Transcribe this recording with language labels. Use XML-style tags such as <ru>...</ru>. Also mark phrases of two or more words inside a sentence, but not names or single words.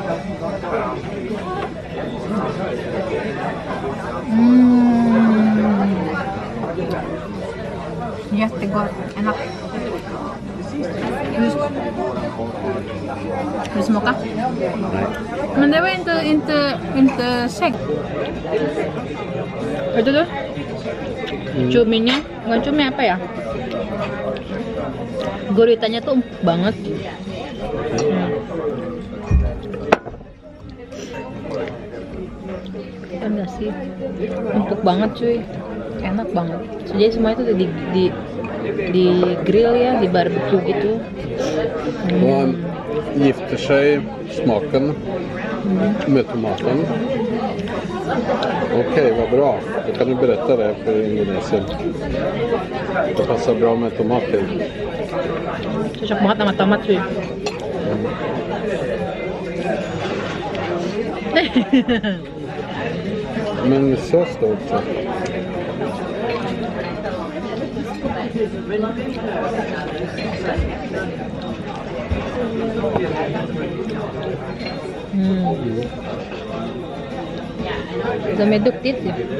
<sv>Jättegott, enak. Vill du smaka? Nej. Men det var inte segt.</sv> <id>Itu tuh cuminya, bukan cumi apa ya? Guritanya tuh empuk banget. Kan gak sih? Empuk banget cuy, enak banget. Jadi semua itu di grill ya, di barbecue gitu.</id> <sv>Och gifter sig smaken med tomaten. Okej, vad bra. Då kan du berätta det för Indonesien. Det passar bra med tomat till.</sv> <id>Cocok banget sama tomat cuy.</id> <sv>Men sås då också. De är duktigt ju.</sv>